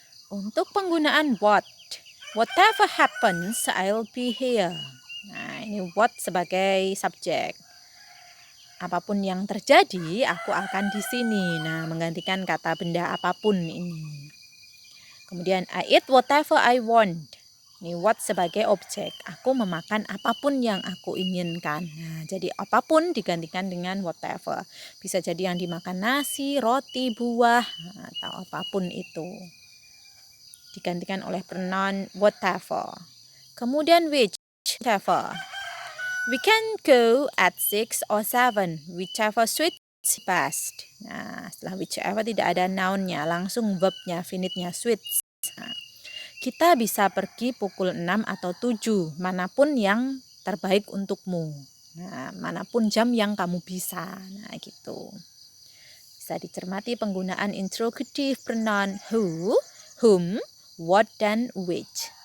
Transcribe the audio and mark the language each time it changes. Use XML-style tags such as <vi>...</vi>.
<id>Untuk penggunaan</id> <en>whatever happens, I'll be here.</en> <id>Nah, ini what sebagai subjek. Apapun yang terjadi, aku akan di sini. Nah, menggantikan kata benda apapun ini.</id> <en>Kemudian I eat whatever I want.</en> <id>Ini what sebagai objek. Aku memakan apapun yang aku inginkan. Nah, jadi apapun digantikan dengan whatever. Bisa jadi yang dimakan nasi, roti, buah, atau apapun itu. Digantikan oleh pronoun whatever.</id> <en>Kemudian which, whatever. We can go at 6 or 7, whichever suits best.</en> <id>Nah, setelah whichever tidak ada noun-nya, langsung verb-nya, finite-nya, suits. Nah, kita bisa pergi pukul 6 atau 7, manapun yang terbaik untukmu. Nah, manapun jam yang kamu bisa. Nah, gitu. Bisa dicermati penggunaan interrogative pronoun who, whom, what, dan which.</id>